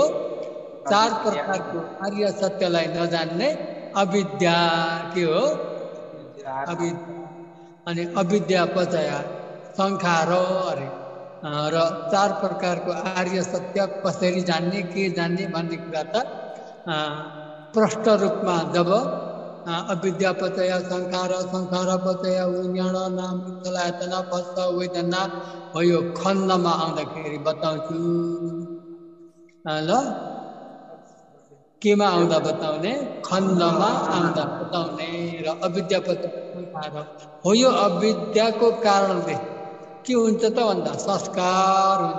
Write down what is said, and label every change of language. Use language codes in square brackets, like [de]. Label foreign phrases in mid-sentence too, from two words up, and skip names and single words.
[ne] चार प्रकारको आर्य सत्यलाई नजान्ने अविद्या के हो? [pi] अनि अविद्या पचय संखार अरे। [ne] र चार प्रकारको आर्य सत्य कसरी जान्ने, के जान्ने भन्ने कुरा त प्रष्ट रूपमा जब [pi] अविद्या पचय संखार, संखार पचय विज्ञान नाम चलायतना पश्च वेदना [ne] हो यो खण्डमा आउँदाखेरि बताउँछु ल। केमा आउँदा बताउने? खण्डमा आउँदा बताउने। र [pi] अविद्या पचय संखार [ne] हो यो अविद्याको कारणले के हुन्छ त भन्दा संस्कार हुन्छ।